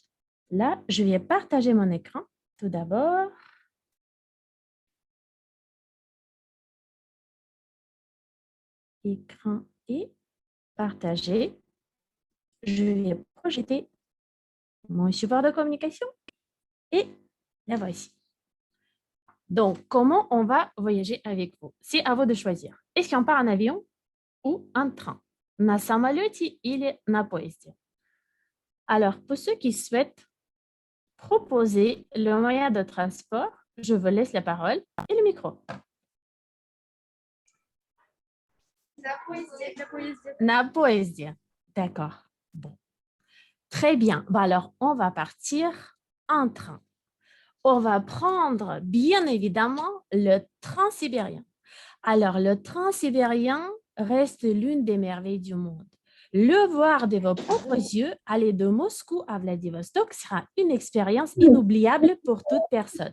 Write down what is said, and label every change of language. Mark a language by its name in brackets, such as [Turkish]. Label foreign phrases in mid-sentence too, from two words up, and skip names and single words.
[French] Là, je vais partager mon écran. Tout d'abord, écran est partagé. Je vais projeter mon support de communication et la voici. Donc, comment on va voyager avec vous? C'est à vous de choisir. Est-ce qu'on part en avion ou en train? [Russian] На самолете или на поезде? [French] Alors, pour ceux qui souhaitent proposer le moyen de transport, je vous laisse la parole et le micro. [Russian] На поезде. [French] D'accord. Bon. Très bien. Bon, alors, on va partir en train. On va prendre, bien évidemment, le train sibérien. Alors, le train sibérien reste l'une des merveilles du monde. Le voir de vos propres yeux, aller de Moscou à Vladivostok sera une expérience inoubliable pour toute personne.